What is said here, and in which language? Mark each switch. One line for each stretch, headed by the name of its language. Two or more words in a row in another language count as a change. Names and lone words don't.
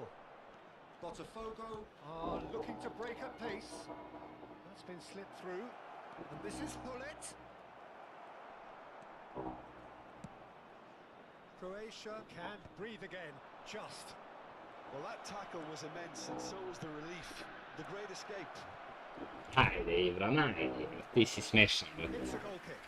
English: Botafogo are looking to break at pace. That's been slipped through. And this is Gullit. Croatia can't breathe again. Just. Well, that tackle was immense, and so was the relief. The great escape.
Serbian: Ajde, Ibra, najde. Ti si smešan, bro.
English: It's a goal kick.